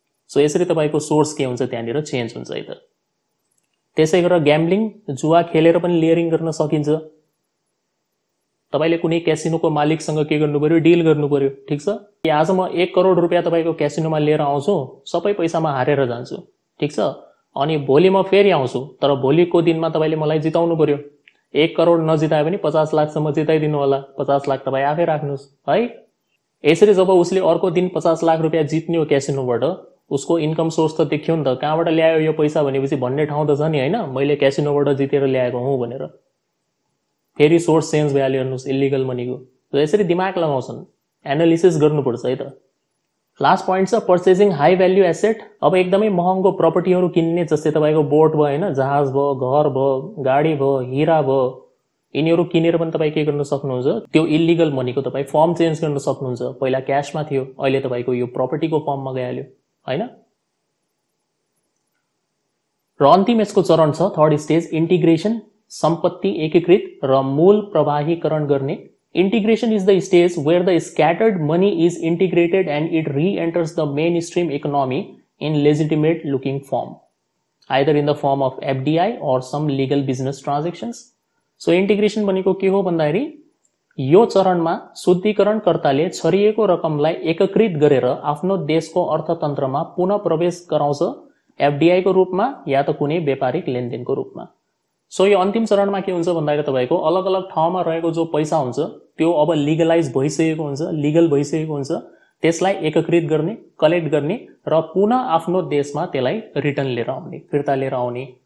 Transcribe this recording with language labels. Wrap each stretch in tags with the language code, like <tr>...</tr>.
<ne>So यसरी तपाईको source के हुन्छ त्यहाँनिर चेन्ज हुन्छ है त। त्यसै गरेर ग्याम्बलिङ, जुवा खेलेर पनि लेयरिङ गर्न सकिन्छ। तपाईले कुनै क्यासिनोको मालिकसँग के गर्नु पर्यो, डिल गर्नु पर्यो। ठीक छ, कि आज म 1 करोड रुपैयाँ तपाईको क्यासिनोमा लिएर आउँछु, सबै पैसामा हारेर जान्छु। ठीक छ, अनि भोलि म फेरि आउँछु, तर भोलिको दिनमा तपाईले मलाई जिताउनु पर्यो। 1 करोड नजिताए पनि 50 लाखसम्म जिताइदिनु होला, 50 लाख तपाई आफै राख्नुस् है। यसरी जब उसले अर्को दिन 50 लाख रुपैयाँ जित्ने हो क्यासिनोबाट, उसको इन्कम सोर्स त देखियो नि त, कहाँबाट ल्यायो यो पैसा भनेपछि भन्ने ठाउँ त छ नि हैन, मैले क्यासिनोबाट जितेर ल्याएको हुँ भनेर। फेरि सोर्स चेन्ज भइहाल्यो हेर्नुस् इल्लिगल मनीको। सो यसरी दिमाग लगाउँछन्, एनालिसिस गर्नुपर्छ है त। लास्ट पोइन्ट छ</ne> <en>Purchasing high value asset.</en> <ne>अब एकदमै महँगो प्रपर्टीहरु किन्ने, जस्तै तपाईको बोट भयो हैन, जहाज भयो, घर भयो, गाडी भयो, हीरा भयो, यिनीहरु किनेर पनि तपाई के गर्न सक्नुहुन्छ, त्यो इल्लिगल मनीको तपाई फर्म चेन्ज गर्न सक्नुहुन्छ। पहिला क्याशमा थियो, अहिले तपाईको यो प्रपर्टीको फर्ममा गइहाल्यो हैन। र अन्तिम यसको चरण छ</ne> <en>third stage integration,</en> <ne>सम्पत्ति एकीकृत र मूल प्रवाहीकरण गर्ने।</ne> <en>Integration is the stage where the scattered money is integrated and it re-enters the mainstream economy in legitimate looking form, either in the form of FDI or some legal business transactions. So integration</en> <ne>भनेको के हो भन्दाखेरि यो चरणमा शुद्धिकरणकर्ताले छरिएको रकमलाई एकत्रित गरेर आफ्नो देशको अर्थतन्त्रमा पुनः प्रवेश गराउँछ, FDI को रूपमा या त कुनै व्यापारिक लेनदेनको रूपमा। सो यो अन्तिम चरणमा के हुन्छ भन्दाखेरि तपाईको अलग अलग ठाउँमा रहेको जो पैसा हुन्छ त्यो अब लिगलाइज भइसकेको हुन्छ, लिगल भइसकेको हुन्छ, त्यसलाई एकत्रित गर्ने, कलेक्ट गर्ने र पुनः आफ्नो देशमा त्यसलाई रिटर्न लिएर आउने, फिर्ता लिएर आउने।</ne>